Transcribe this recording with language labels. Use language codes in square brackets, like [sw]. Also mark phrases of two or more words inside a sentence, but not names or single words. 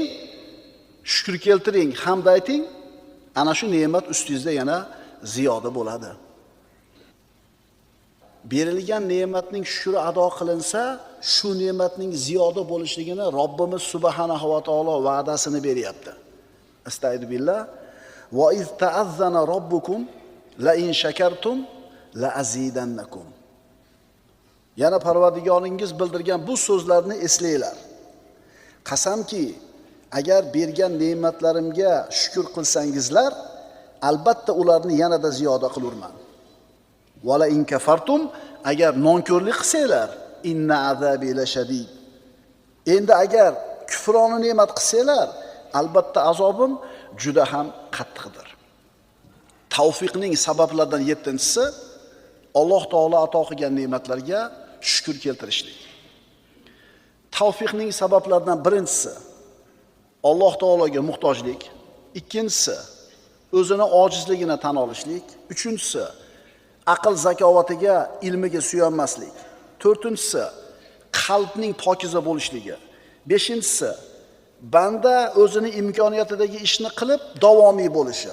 [uz] Shukr keltiring, hamd ayting. Ana shu ne'mat ustingizda yana ziyoda bo'ladi. Berilgan ne'matning shukri ado qilinsa, shu ne'matning ziyoda bo'lishligini Robbimiz [ar] سبحانه وتعالى [uz] va'dasini beryapti. [ar] أستغفر الله. وإذ تأذن ربكم لئن شكرتم لأزيدنكم. [uz] Yana Parvardigoringiz bildirgan bu so'zlarni eslanglar. Qasamki, agar bergan ne'matlarimga shukr qilsangizlar, albatta ularni yanada ziyoda qilurman. [ar] ولئن كفرتم, [uz] agar nonko'rlik qilsanglar, [ar] إن عذابي لشديد. [uz] Endi agar kufroni ne'mat qilsanglar, albatta azobim juda ham qattiqdir. Tavfiqning sabablaridan 7-si Alloh taolo ato qilgan ne'matlarga shukr keltirishlik. Tavfiqning sabablaridan 1-si Alloh taologa muhtojlik, 2-si o'zini ojizligini tan olishlik, 3-si aql zakovatiga, ilmiga suyanmaslik, 4-si qalbning pokiza bo'lishligi, 5-si banda o'zini imkoniyatidagi ishni qilib davomiy bo'lishi.